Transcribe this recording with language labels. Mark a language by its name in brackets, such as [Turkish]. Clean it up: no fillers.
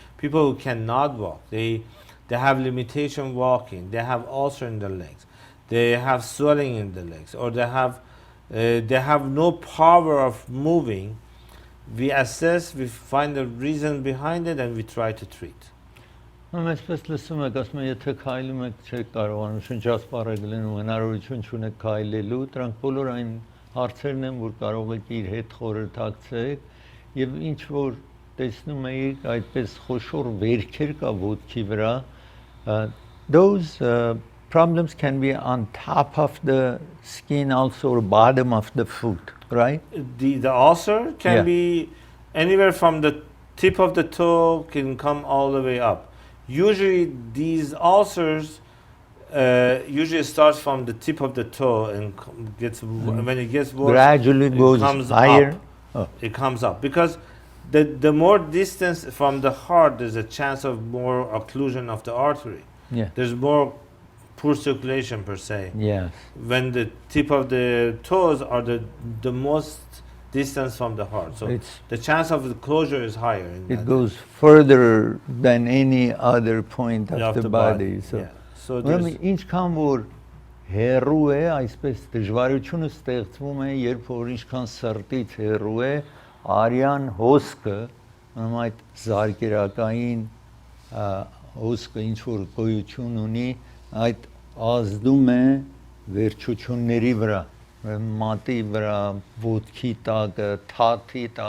[English] People who cannot walk, they have limitation walking, they have ulcer in their legs, they have swelling in the legs, or they have no power of moving. We assess, we find the reason behind it, and we try to treat. [Armenian] Այսպես լսում եք, ասում եմ, եթե քայլում եք, չեք կարողանում շնչասպառել լինում, հնարավորություն չունեք քայլելու, դրանք բոլոր այն հարցերն են, որ կարող եք իր հետ խորհրդակցեք, եւ ինչ որ տեսնում եք, այդպես խոշոր վերքեր կա ոտքի վրա, [English] those problems can be on top of the skin also, or bottom of the foot, right? The ulcer can be anywhere from the tip of the toe, can come all the way up. Usually these ulcers usually starts from the tip of the toe and when it gets worse, gradually goes higher. It comes up because the more distance from the heart, there's a chance of more occlusion of the artery. There's more poor circulation per se. When the tip of the toes are the most distance from the heart, so the chance of the closure is higher. It goes further than any other point of the body. [Armenian] So ինչքան որ հեռու է, այսպես դժվարությունը ստեղծվում է, երբ որ ինչքան սրտից հեռու է, արյան հոսքը, ուրեմն այդ զարկերակային հոսքը ինչ որ գոյություն ունի, այդ ազդում է վերջությունների վրա, մատի վրա, ոտքի տակը, թաթի